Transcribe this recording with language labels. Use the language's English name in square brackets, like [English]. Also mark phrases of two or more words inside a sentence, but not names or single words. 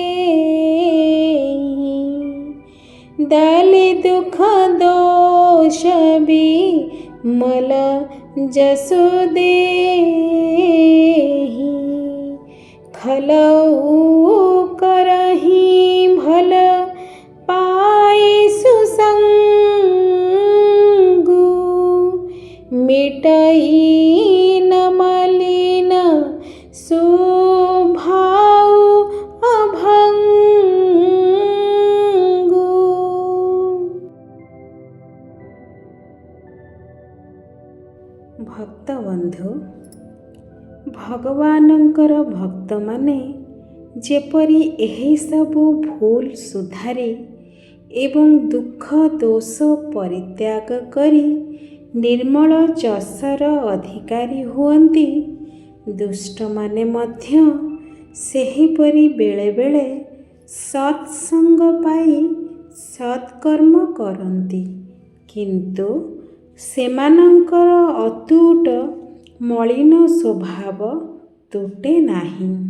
[Awadhi] दालि दुःख दोष बि मल यशो देहि खलउ करहि भल पाए सुसंगु मिटइ न मलिन स्वभाव अभंगु। [Odia] ଭକ୍ତବନ୍ଧୁ, ଭଗବାନଙ୍କର ଭକ୍ତମାନେ ଯେପରି ଏହିସବୁ ଭୁଲ ସୁଧାରି ଏବଂ ଦୁଃଖ ଦୋଷ ପରିତ୍ୟାଗ କରି ନିର୍ମଳ ଯଶର ଅଧିକାରୀ ହୁଅନ୍ତି, ଦୁଷ୍ଟମାନେ ମଧ୍ୟ ସେହିପରି ବେଳେବେଳେ ସତ୍ସଙ୍ଗ ପାଇ ସତ୍କର୍ମ କରନ୍ତି, କିନ୍ତୁ ସେମାନଙ୍କର ଅତୁଟ ମଳିନ ସ୍ୱଭାବ ତୁଟେ ନାହିଁ।